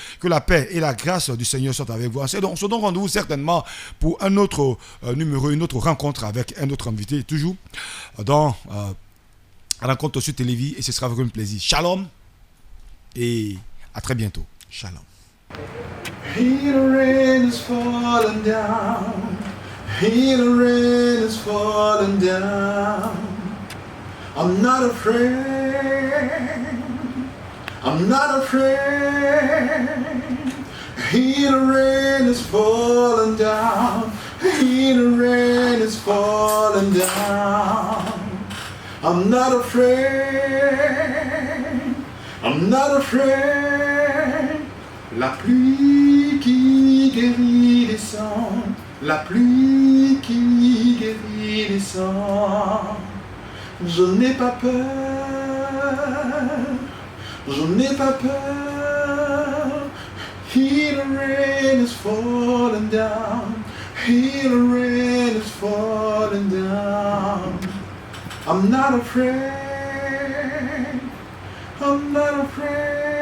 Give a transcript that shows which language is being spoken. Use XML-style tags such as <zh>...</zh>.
<fr>Que la paix et la grâce du Seigneur soient avec vous. On se donne rendez-vous certainement pour un autre numéro, une autre rencontre avec un autre invité, toujours dans rencontre sur Télévis, et ce sera avec un plaisir. Shalom et à très bientôt. Shalom.</fr> <en>Here the rain is falling down. Here the rain is falling down. I'm not afraid. I'm not afraid. Here the rain is falling down. Here the rain is falling down. I'm not afraid. I'm not afraid.</en> <fr>La pluie qui guérit les sangs. La pluie qui guérit les sangs. Je n'ai pas peur, je n'ai pas peur.</fr> <en>Here the rain is falling down. Here the rain is falling down. I'm not afraid, I'm not afraid.</en>